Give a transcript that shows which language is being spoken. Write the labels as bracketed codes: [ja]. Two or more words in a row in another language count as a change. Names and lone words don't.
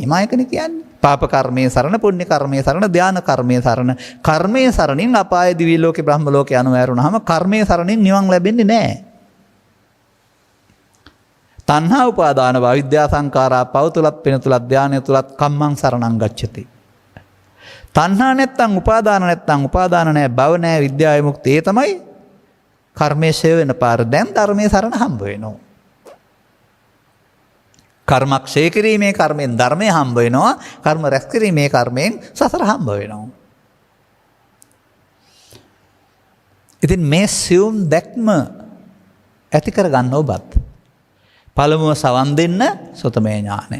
[si] මායකනේ කියන්නේ. පාප කර්මයේ සරණ, පුණ්‍ය කර්මයේ සරණ, ධාන කර්මයේ සරණ. කර්මයේ සරණින් අපාය දිවි ලෝකේ බ්‍රහ්ම ලෝකේ අනුවැරුණාම කර්මයේ සරණින් නිවන් ලැබෙන්නේ නැහැ. තණ්හා උපාදාන විද්‍යා සංඛාරා පව තුලත් පෙන තුලත් ධානය තුලත් [pi] කම්මං සරණං ගච්ඡති. [si] තණ්හා නැත්තම් උපාදාන නැත්තම් උපාදාන නැහැ භව නැහැ විද්‍යා විමුක්තිය. ඒ තමයි කර්මයේ ඡය වෙන පාර. දැන් ධර්මයේ සරණ හම්බ වෙනවා. කර්මක් ඡය කිරීමේ කර්මෙන් ධර්මය හම්බ වෙනවා. කර්ම රැස් කිරීමේ කර්මෙන් සසර හම්බ වෙනවා. ඉතින් මේ සියුම් දැක්ම ඇති කරගන්න ඔබත් පළමුව සවන් දෙන්න සුතමේ ඥානය.